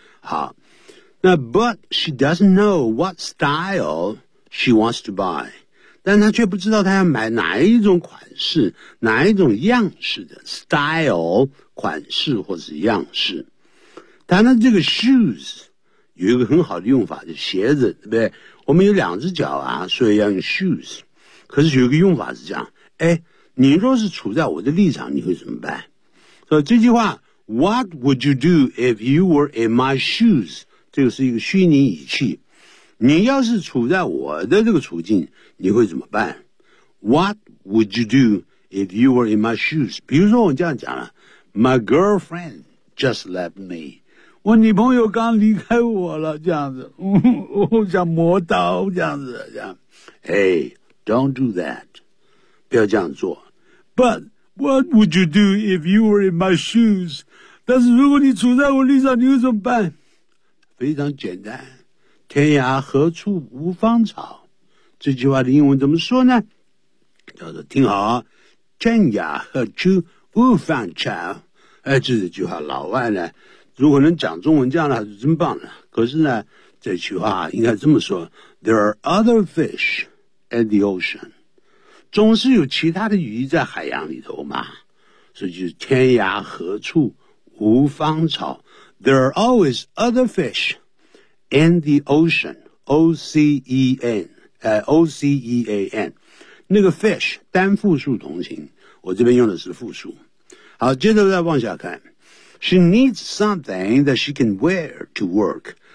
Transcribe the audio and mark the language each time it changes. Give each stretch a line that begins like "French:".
Chinese: 好，那
English: but she doesn't know what style she wants to buy.
Chinese: 但她却不知道她要买哪一种款式，哪一种样式的 style。款式或是样式当然这个 shoes 有一个很好的用法就是鞋子对不对我们有两只脚啊所以要用 shoes 可是有一个用法是这样哎，你若是处在我的立场你会怎么办所以这句话
English: What would you do if you were in my shoes
Chinese: 这个是一个虚拟语气你要是处在我的这个处境你会怎么办
English: What would you do if you were in my shoes.
Chinese: 比如说我这样讲了
English: ，My girlfriend just left me.
Chinese: 我女朋友刚离开我了，这样子，我想磨刀这样子，这样。
English: Hey, don't do that.
Chinese: 不要这样做。
English: But what would you do if you were in my shoes?
Chinese: 但是如果你处在我立场，你会怎么办？非常简单，天涯何处无芳草。这句话的英文怎么说呢？叫做听好，天涯何处无芳草。哎，这是句话，老外呢，如果能讲中文这样的话，就真棒了。可是呢，这句话应该这么说 ：
English: There are other fish at the ocean，
Chinese: 总是有其他的鱼在海洋里头嘛。所以就是天涯何处无芳草。
English: There are always other fish in the ocean. O-C-E-N. O-C-E-A-N.
Chinese: 那个 fish, 单复数同形。我这边用的是复数。好，接着再往下看。
English: She needs something that she can wear to work.